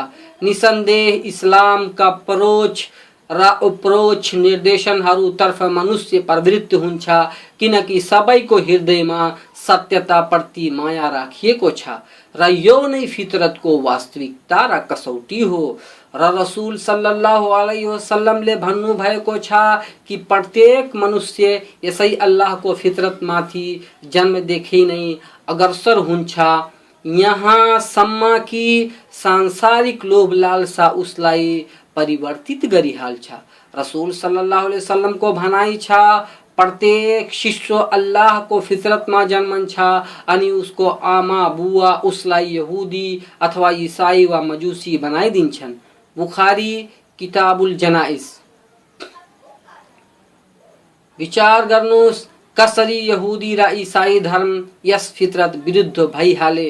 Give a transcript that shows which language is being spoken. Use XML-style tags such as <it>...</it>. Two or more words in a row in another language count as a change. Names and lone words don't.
<ne>निसन्देह इस्लामका परोक्ष र उपरोक्ष निर्देशनहरू तर्फ मनुष्य प्रवृत्ति हुन्छ, किनकि सबैको हृदयमा सत्यता प्रति माया राखिएको छ र यो नै फितरतको वास्तविकता र कसौटी हो। र रसूल</ne> <ar>صلى الله عليه وسلم</ar> <ne>भन्नु भएको छ कि प्रत्येक मनुष्य यसै अल्लाहको फितरतमाथि जन्मदेखि नै अग्रसर हुन्छ, यहाँसम्म कि सांसारिक लोभ लालसा उसलाई परिवर्तित गरिहाल्छ। रसूल</ne> <ar>صلى الله عليه وسلم</ar> <ne>को भनाइ छ, प्रत्येक शिशु अल्लाह को फितरत में जन्मन्छ अनि उसको आमा बुवा उसलाई यहूदी अथवा ईसाई वा मजूसी बनाइदिन्छन्। बुखारी किताबुल जनाइज। विचार गर्नुस्, कसरी यहूदी र ईसाई धर्म यस फितरत विरुद्ध भइहाले।</ne>